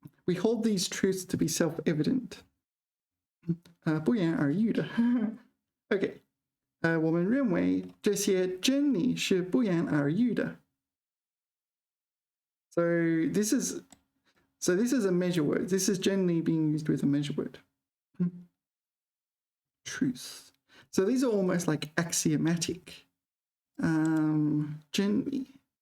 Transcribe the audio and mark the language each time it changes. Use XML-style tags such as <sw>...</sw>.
<en>We hold these truths to be self-evident.</en> <zh>不言而喻的。 OK， 我们认为这些真理是不言而喻的。</zh> <en>So this is a measure word. This is generally being used with a measure word. Truth. So these are almost like axiomatic. Generally.</en>